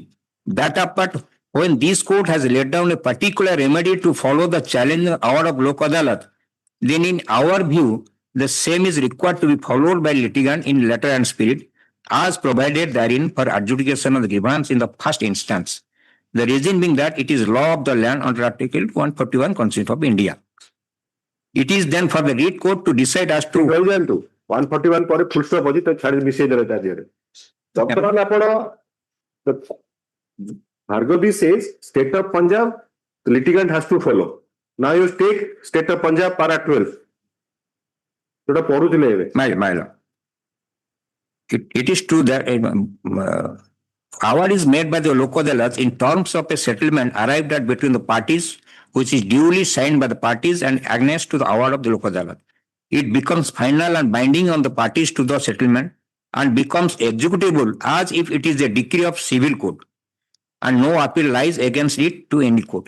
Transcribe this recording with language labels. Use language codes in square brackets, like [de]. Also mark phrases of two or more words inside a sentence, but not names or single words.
[en] That apart, when this court has laid down a particular remedy to follow the challenge award of Lok Adalat, then in our view, the same is required to be followed by litigant in letter and spirit as provided therein for adjudication of the grievance in the first instance. The reason being that it is law of the land under Article 141 Constitution of India. It is then for the writ court to decide as to [or] 141 ପରେ [en] full stop [or] ଅଛି ତ ଛାଡି ମିଶେଇ ଦେଲେ ତା ଦେହରେ ବର୍ତ୍ତମାନ ଆପଣ [en] Bhargavi says state of Punjab the litigant has to follow. Now you take state of Punjab para 12 [or] ଯୋଟା ପଢୁଥିଲେ ଏବେ [en] my lord. It is true that award is made by the Lok Adalat in terms of a settlement arrived at between the parties, which is duly signed by the parties and annexed to the award of the Lok Adalat. It becomes final and binding on the parties to the settlement and becomes executable as if it is a decree of civil court, and no appeal lies against it to any court.